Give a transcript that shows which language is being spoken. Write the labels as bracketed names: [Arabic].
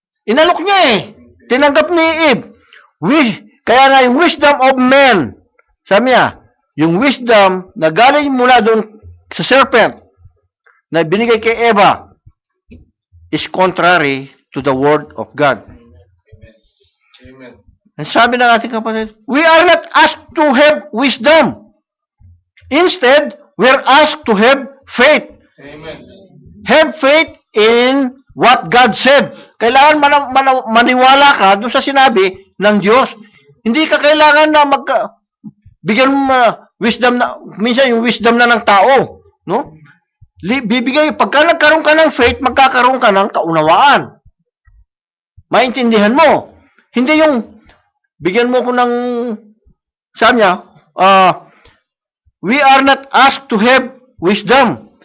[Filipino] Inalok niya eh. Tinanggap ni Eve. Kaya nga yung wisdom of men, sabi niya, yung wisdom na galing mula doon sa serpent na binigay kay Eva [English] is contrary to the word of God. Amen. And [Filipino] sabi ng ating kapatid, [English] we are not asked to have wisdom. Instead, we are asked to have faith. Amen. Have faith in what God said. [Filipino] Kailangan maniwala ka doon sa sinabi ng Diyos. Hindi ka kailangan na bigyan mo wisdom na, minsan yung wisdom na ng tao. No? Bibigay, pagka nagkaroon ka ng faith, magkakaroon ka ng kaunawaan. Maintindihan mo. Hindi yung, bigyan mo ko ng, sabi niya, [English] we are not asked to have wisdom.